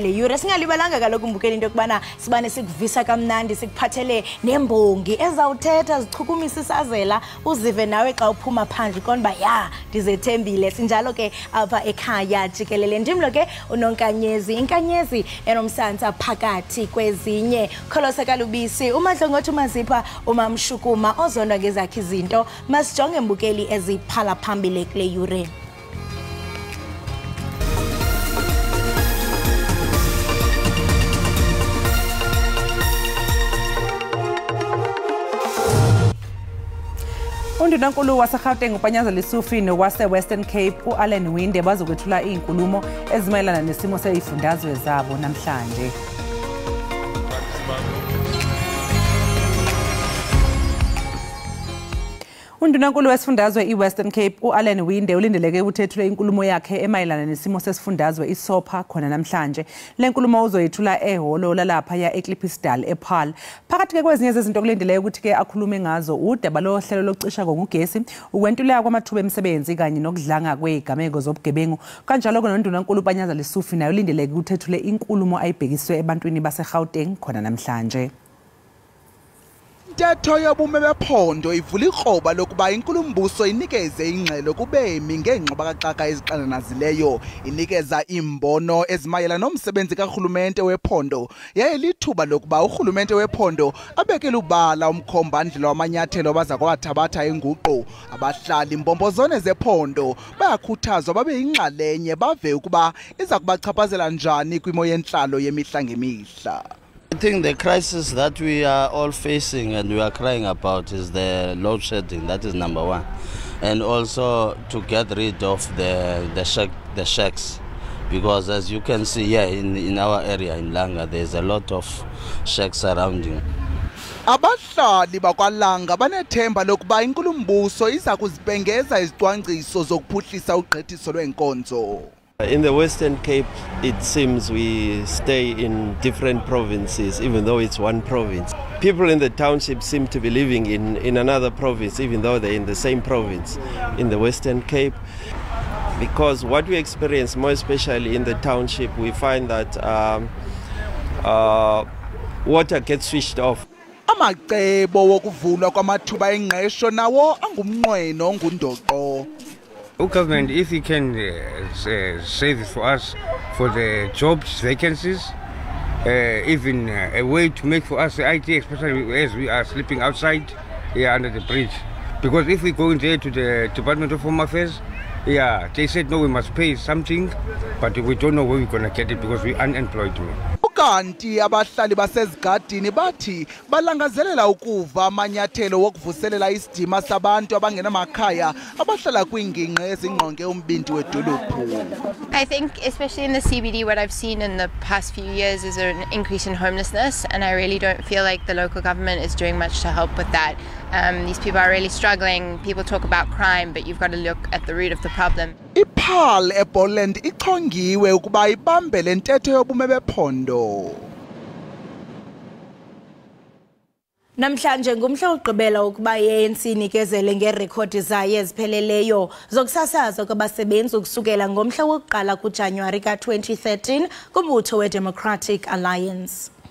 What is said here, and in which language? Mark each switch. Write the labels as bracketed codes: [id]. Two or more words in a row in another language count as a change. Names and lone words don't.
[xh] le yure singalibalanga kaloku mbukeli into yokubana sibane sikuvisa kamnandi sikuphathele nembongi ezawuthetha zichukumisa isazela uzive nawe xa uphuma phandle konba ya ndizethembile sinjalo ke apha Ekhaya Jikelele ndimlo ke unonkanyezi inkanyezi enomsantsa phakathi kwezinye Kholosa Kalubisi uMadlongothi Mazipha umamshukuma ozondwa ngezakhe izinto masijonge mbukeli eziphala phambili kule yure [zu] Undunankulu waseGauteng uPanyaza Lisifi nowase-Western Cape uAlan Wynne bazokwethula izinkulumo ezimayelana nesimo sezifundazwe zabo namhlanje. Undunankulu wesifundazwe iWestern Cape uAlan Wynne ulindeleke ukuthethula inkulumo yakhe emayelana nesimo sesifundazwe iSOPA khona namhlanje. Le nkulumo uzoyithula ehholo lalapha ya eKlippisdal ePaarl. Phakathi ke kwezinye zezinto kulindeleke ukuthi ke akhulume ngazo udaba lohlelo lokucisha ngogesi, ukwentuleka kwamathuba emisebenzi kanye nokudlanga kwezigameko zobugebengu. Kanjalo ke noNdunankulu uPanyaza Lisifi nayo ulindeleke ukuthethule inkulumo ayibhekiswe ebantwini baseGauteng khona namhlanje. [xh] Intetho yobume bephondo ivula ikroba lokuba inkulumbuso inikeze ingxelo kubemi ngengxabakaxaka eziqananazileyo inikeza imbono ezimayela nomsebenzi kahulumente wephondo yaye lithuba lokuba uhulumente wephondo abekele ubala umkhombandlela wamanyathelo baza kwathabatha inguqu abahlali imbombozone zephondo bayakhuthazwa babe ingxalenye bave ukuba iza kubachaphazela njani kwimo yenhlalo yemihla ngemihla. [en] I think the crisis that we are all facing and we are crying about is the load shedding. That is number one. And also to get rid of the shacks. Because as you can see here in our area in Langa, there's a lot of shacks surrounding. [xh] Abahlali bakwaLanga banethemba lokuba inkulumbuso iza kuzibhengeza izicwangciso zokuphuhlisa ugqithiso lwenkonzo. [en] In the Western Cape, it seems we stay in different provinces, even though it's one province. People in the township seem to be living in another province, even though they're in the same province in the Western Cape. Because what we experience, more especially in the township, we find that water gets switched off. [xh] Amacebo wokuvulwa kwamathuba engqesho nawo angumnqweno ongundoqo. [en] Government, if you can say this for us, for the jobs, vacancies, even a way to make for us the IT, especially as we are sleeping outside here under the bridge. Because if we go in there to the Department of Home Affairs, yeah, they said no, we must pay something, but we don't know where we're going to get it because we're unemployed. [xh] Kanti abahlali basezigadini bathi balangazelela ukuva amanyathelo wokuvuselela isidima sabantu abangenamakhaya abahlala kwingingqi ezingqonge umbindi wedolophu. [en] I think especially in the CBD what I've seen in the past few years is an increase in homelessness and I really don't feel like the local government is doing much to help with that. These people are really struggling. People talk about crime but you've got to look at the root of the problem. [xh] iPaarl eBoland ichongiwe ukuba ibambele intetho yobume bephondo. Namhlanje ngumhla wokugqibela ukuba i-ANC inikezele ngerekhodi zayo ezipheleleyo zokusasazwa kwabasebenzi ukusukela ngomhla wokuqala kuJanuwari ka-2013 kumbutho we-Democratic Alliance.